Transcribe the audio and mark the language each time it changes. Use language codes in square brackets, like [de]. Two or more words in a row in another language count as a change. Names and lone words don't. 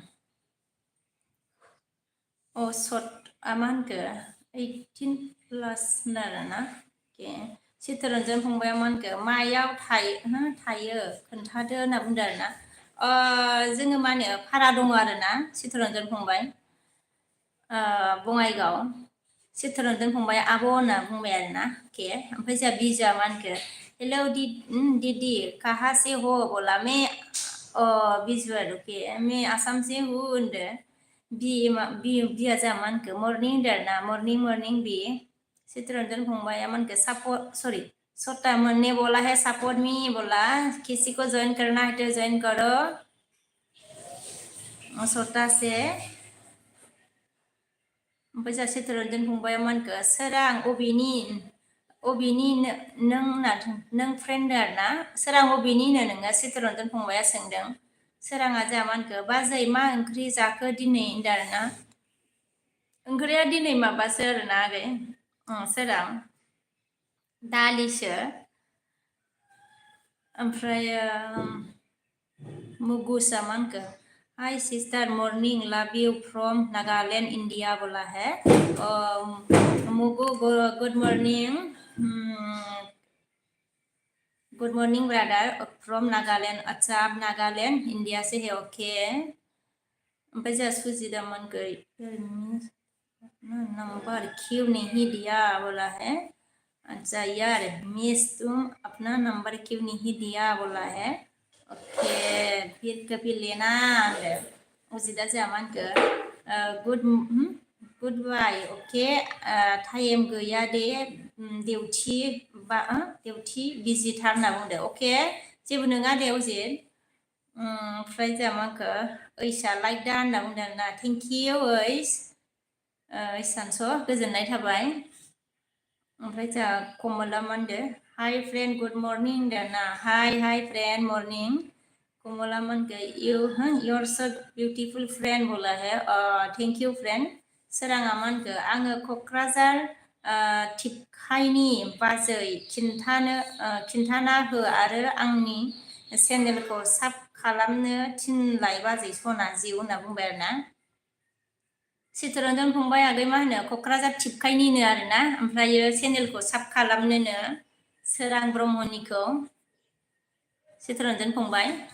[brx] मा होनखो 18+ होनो आरोना अके चित्तरन्जन फंबाया मा होनखो मायाव थायो खोन्थादो होनना बुंदों आरोना जोङो मा होनो भारा दङ आरोना चित्तरन्जन फंबाय बङाइगाव चित्तरन्जन फंबाय आब' होनना बुंबाय आरोना अके ओमफ्राय जोंहा बिजुआ मा होनखो [hi] हेलौ दीदी कहाँ से हो बोला मैं बिजुआ रुके मैं आसाम से हूँ [brx] होनदो बिया जोंहा मा होनखो मर्निं होनदो आरोना मर्निं बि चित्तरन्जन फंबाया मा होनखो [hi] छोटा ने बोला है [en] support me [hi] बोला किसी को ज्वाइन करना है तो ज्वाइन करो [brx] छोटा से ओमफ्राय जोंहा चित्तरन्जन फंबाया मा होनखो सोरां अबेनि नों फ्रेन्ड आरोना सोरां अबेनिनो नोङो चित्तरन्जन फंबाया सोंदों सोराङा जोंहा मा होनखो बाजै मा ओंख्रि जाखो दिनै होनदों आरोना ओंख्रिया दिनै माबासो आरोना आगै सोरां दालिसो ओमफ्राय मुगुसआ मा होनखो [en] hi sister morning love you from Nagaland India [hi] बोला है [brx] मुगु गुड [en] morning brother from Nagaland [hi] अच्छा आप नागालैंड इंडिया से है ओके [brx] ओमफ्राय जोंहा सुजिदा मा होनखो [hi] नंबर क्यों नहीं दिया बोला है अच्छा यार मिस तुम अपना नंबर क्यों नहीं दिया बोला है ओके फिर कभी लेना [brx] अजितआ जोंहा मा होनखो [en] good bye [brx] अके टाइम गैया दे डिउटि बिजिथार होनना बुंदो अके जेबो नङा दे अजित ओमफ्राय जोंहा मा होनखो ओइसआ लाइक दा होनना बुंदों आरोना [en] thank you [brx] ओइसानस' गोजोननाय थाबाय ओमफ्राय जोंहा कमला मा होनदो [en] hi friend good morning [brx] होनदो आरोना [en] hi friend morning [brx] कमला मा होनखो [en] your so beautiful friend [hi] बोला है [en] thank you friend [brx] सोराङा मा होनखो आङो क'क्राझार थिपखाइनि बाजै खिन्थाना हो आरो आंनि चेनेलखौ साब खालामनो थिनलाय बाजै सना जिउ होनना बुंबाय आरोना चित्तरन्जन फंबाय आगै मा होनो क'क्राझार थिपखाइनिनो आरोना ओमफ्रायो चेनेलखौ साब खालामनोनो सोरां ब्रह्मनिखौ चित्तरन्जन फंबाय